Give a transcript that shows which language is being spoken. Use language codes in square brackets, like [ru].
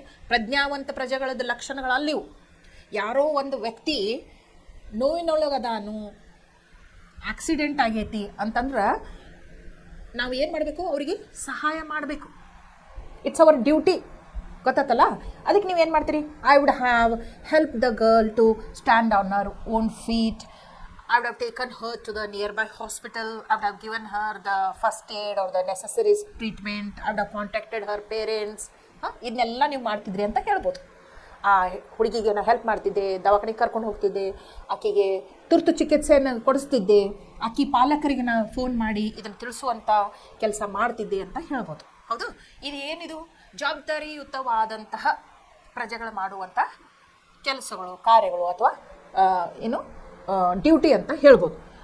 [kn] ಪ್ರಜ್ಞಾವಂತ ಪ್ರಜೆಗಳದ್ದು ಲಕ್ಷಣಗಳು ಅಲ್ಲಿವು. ಯಾರೋ ಒಂದು ವ್ಯಕ್ತಿ ನೋವಿನೊಳಗದಾನು, ಆಕ್ಸಿಡೆಂಟ್ ಆಗೈತಿ ಅಂತಂದ್ರೆ ನಾವು ಏನು ಮಾಡಬೇಕು? ಅವರಿಗೆ ಸಹಾಯ ಮಾಡಬೇಕು. [en] It's our duty. [kn] ಗೊತ್ತಾತಲ್ಲ? ಅದಕ್ಕೆ ನೀವೇನು ಮಾಡ್ತೀರಿ? [en] I would have help the girl to stand on her own feet. I would have taken her to the nearby hospital. I would have given her the first aid or the necessary treatment. I would have contacted her parents. [kn] ಇದನ್ನೆಲ್ಲ ನೀವು ಮಾಡ್ತಿದ್ರಿ ಅಂತ ಹೇಳ್ಬೋದು. ಆ ಹುಡುಗಿಗೆ ನಾನು help ಮಾಡ್ತಿದ್ದೆ, ದವಾಖಾನೆಗೆ ಕರ್ಕೊಂಡು ಹೋಗ್ತಿದ್ದೆ, ಆಕೆಗೆ ತುರ್ತು ಚಿಕಿತ್ಸೆಯನ್ನು ಕೊಡಿಸ್ತಿದ್ದೆ, ಆಕೆ ಪಾಲಕರಿಗೆ ನಾನು ಫೋನ್ ಮಾಡಿ ಇದನ್ನು ತಿಳಿಸುವಂಥ ಕೆಲಸ ಮಾಡ್ತಿದ್ದೆ ಅಂತ ಹೇಳ್ಬೋದು. ಹೌದು, ಇದು ಏನಿದು ಜವಾಬ್ದಾರಿಯುತವಾದಂತಹ ಪ್ರಜೆಗಳು ಮಾಡುವಂಥ ಕೆಲಸಗಳು, ಕಾರ್ಯಗಳು ಅಥವಾ ಏನು ಡ್ಯೂಟಿ ಅಂತ ಹೇಳ್ಬೋದು.